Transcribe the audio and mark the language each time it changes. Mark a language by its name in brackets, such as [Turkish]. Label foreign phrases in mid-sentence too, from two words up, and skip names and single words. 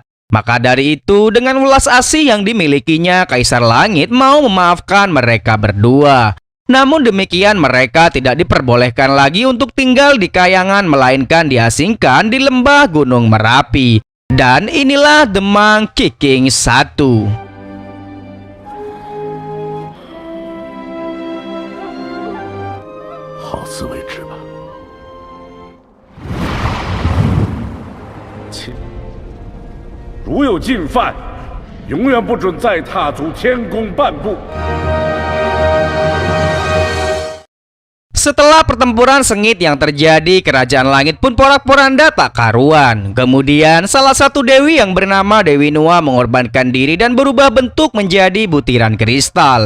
[Indonesian] Maka dari itu, dengan welas asih yang dimilikinya, Kaisar Langit mau memaafkan mereka berdua. Namun demikian, mereka tidak diperbolehkan lagi untuk tinggal di Kayangan, melainkan diasingkan di lembah Gunung Merapi. Dan inilah The Monkey King 1. [Chinese] 好自为之吧。切！如有进犯，永远不准再踏足天宫半步。 [Indonesian] Setelah pertempuran sengit yang terjadi, Kerajaan Langit pun porak-poranda tak karuan. Kemudian salah satu dewi yang bernama Dewi Nuwa mengorbankan diri dan berubah bentuk menjadi butiran kristal.